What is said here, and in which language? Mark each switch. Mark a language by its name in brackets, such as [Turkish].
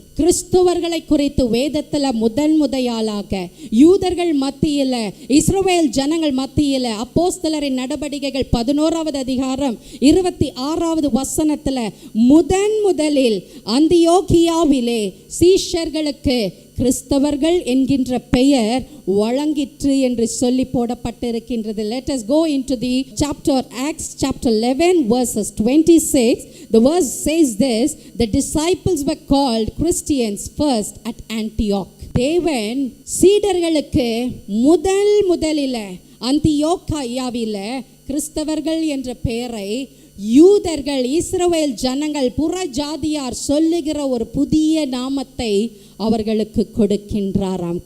[Tamil] கிறிஸ்துவர்களை குறித்து வேதத்தில் முதலாக யூதர்கள் மத்தியில், இஸ்ரவேல் ஜனங்கள் மத்தியில் அப்போஸ்தலரின் நடவடிக்கைகள் 11வது அதிகாரம் 26வது வசனத்தில் முதலில் அந்தியோகியாவிலே சீஷர்களுக்கு கிறிஸ்தவர்கள் என்கின்ற பெயர் வழங்கிற்று என்று சொல்லி போடப்பட்டிருக்கின்றது. [English] Let us go into the chapter Acts chapter 11 verses 26. The verse says this: the disciples were called Christians first at Antioch. [Tamil] தேவன் சீடர்களுக்கு முதலில் அந்தியோகியாவில கிறிஸ்தவர்கள் என்ற பெயரை யூதர்கள், இஸ்ரவேல் ஜனங்கள், புற ஜாதியார் சொல்லுகிற ஒரு புதிய நாமத்தை அவர்களுக்கு கொடுக்கின்றாராம்.